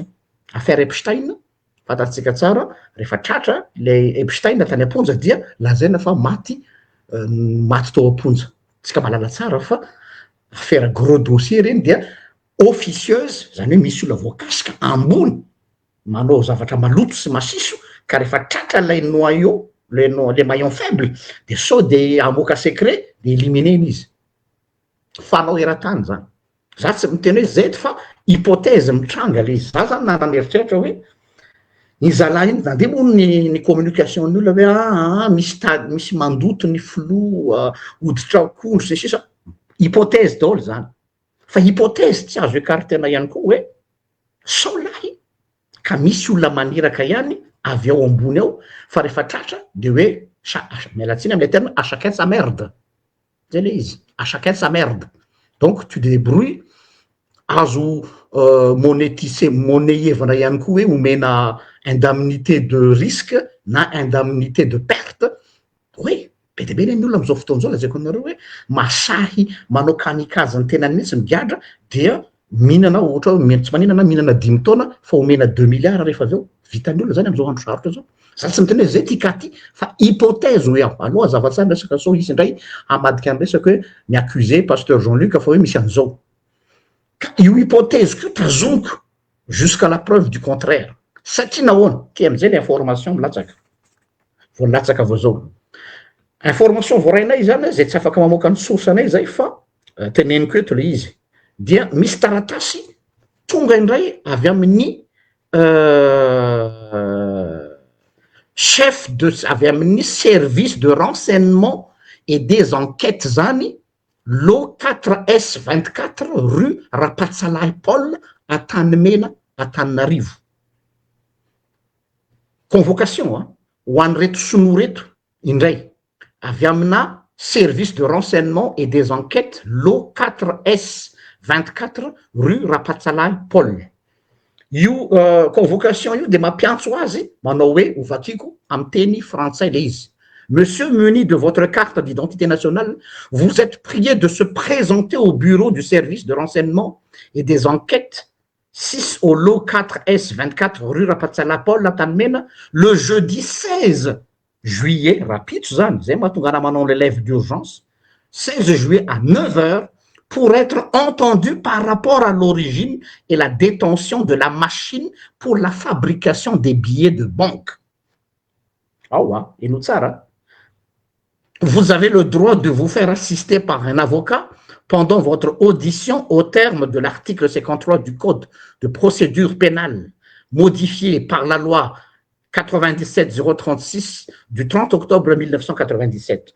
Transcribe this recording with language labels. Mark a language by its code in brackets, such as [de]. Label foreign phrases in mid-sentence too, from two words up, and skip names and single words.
[mg] Affaire Epstein, fantatsika tsara, rehefa tratra le Epstein tany am-ponja dia lazaina fa maty tao am-ponja. Tsika malala tsara fa [fr] affaire gros dossier [mg] reny dia officieuse, zany hoe misy olona voakasika ambony manao zavatra maloto sy masiso ka rehefa tratra lay noyau, [fr] le maillon faible [mg] de sao de amoaka secret de éliminena izy. Fanao eran-tany zany. Za tsy miteny hoe zay fa hypothèse mitranga le izy. Za zany nanameritreritra hoe ny zalahy iny nandeha moa ny communication ny olona hoe misy mandoto ny flou hoditra akondro sy sisa, hypothèse daholo zany. Fa hypothèse tsy azo écartena ihany koa hoe sao lahy ka misy olona maniraka ihany avy ao ambony ao fa rehefa tratra de hoe mialatsiny am' [fr] le terme à chacun sa merde. [mg] Zay le izy, [fr] à chacun sa merde. Donc tu te débrouilles, [mg] azo monnayevana ihany koa hoe omena [fr] indemnité de risque [mg] na [fr] indemnité de perte. [mg] Hoe be de be ny olona am'izao fotoan'izao lazaiko anareo hoe masahy manao kamikaze ny tenany mihitsy migadra dia mihinana ohatra hoe tsy maninana mihinana 10 taona fa omena 2 milliards rehefa aveo vitan'ny olona zany am'izao andro sarotra zao. Za tsy miteny hoe zay tika ty fa hypothèse hoe aloha zava-tsara resaka sao izy indray hamadika ny resaka hoe mi-accuser pasteur Jean-Luc fa hoe misy an'izao. Ka io hypothèse io tazomiko [fr] jusqu'à la preuve du contraire. [mg] satria nahoana ty am'izay le information milatsaka vo nilatsaka avao zao information voarainay zany zay tsy afaka mamoaka ny source anay zay fa teneniko eto le izy dia misy taratasy tonga indray avy amin'ny [fr] chef de [mg] avy amin'ny [fr] service de renseignement et des enquêtes [mg] zany lo 4S 24 rue Rapatsalahy Paul Antanimena Antananarivo convocation ho an'ny reto sinoa reto indray avy amina [fr] service de renseignement et des enquêtes [mg] lo 4S 24 rue Rapatsalahy Paul io convocation io de mampiantso azy manao hoe ovakiko amin'ny teny frantsay le izy [fr] monsieur muni de votre carte d'identité nationale vous êtes prié de se présenter au bureau du service de renseignement et des enquêtes 6 au lot 4S 24 rue Rapatsalahy Paul Antanimena le jeudi 16 juillet rapide [mg] zany zay mahatonga ana manao [fr] l'élève d'urgence 16 juillet à 9h pour être entendu par rapport à l'origine et la détention de la machine pour la fabrication des billets de banque. Ah ouais, et nous ça, vous avez le droit de vous faire assister par un avocat pendant votre audition au terme de l'article 53 du Code de procédure pénale, modifié par la loi 97-036 du 30 octobre 1997.